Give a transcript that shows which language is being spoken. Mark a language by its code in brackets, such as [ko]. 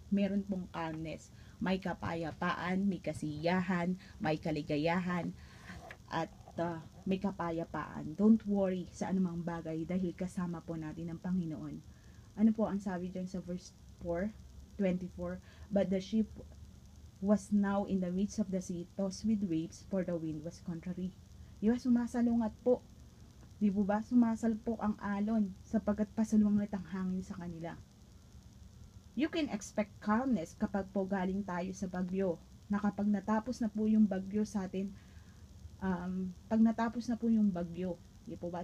[tl] Meron pong calmness, may kapayapaan, may kasiyahan, may kaligayahan, at may kapayapaan. [en] Don't worry [tl] sa anumang bagay dahil kasama po natin ang Panginoon. Ano po ang sabi dyan sa verse 4:24? [en] But the ship was now in the midst of the sea, tossed with waves, for the wind was contrary. [tl] Diba, sumasalungat po. Di po ba? Sumasalpok ang alon sapagkat pasalungat ang hangin sa kanila. [en] You can expect calmness [tl] kapag po galing tayo sa bagyo. Na kapag natapos na po yung bagyo sa atin, pag natapos na po yung bagyo, di po ba?